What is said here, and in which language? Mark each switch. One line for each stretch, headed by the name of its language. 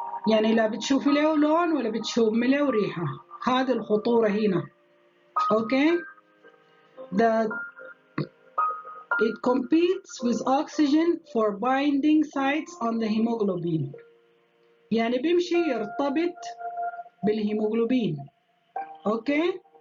Arabic: يعني لا بتشوفي له لون ولا بتشوفي له ريحة. هذه الخطورة هنا. Okay.
English: That it competes with oxygen for binding sites on the hemoglobin.
Arabic: يعني بيمشي يرتبط بالهيموغلوبين. اوكي.